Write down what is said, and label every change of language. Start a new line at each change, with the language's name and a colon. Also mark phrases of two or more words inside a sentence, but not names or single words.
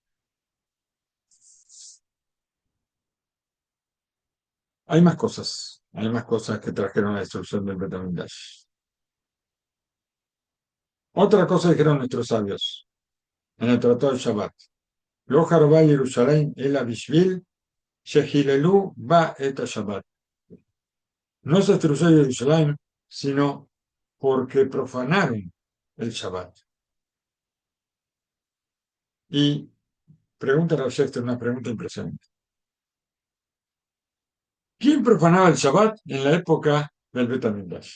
Spanish: Hay más cosas que trajeron la destrucción del
Hebrew: בית המקדש.
Spanish: Otra cosa dijeron nuestros sabios en el Tratado del Shabbat.
Hebrew: לא חרבה ירושלים אל בשביל שחיללו בה את שבת.
Spanish: No se destruyó Jerusalén, sino porque profanaron el Shabbat. Y pregunta a Shefter una pregunta impresionante. ¿Quién profanaba el Shabbat en la época del
Hebrew: בית המקדש?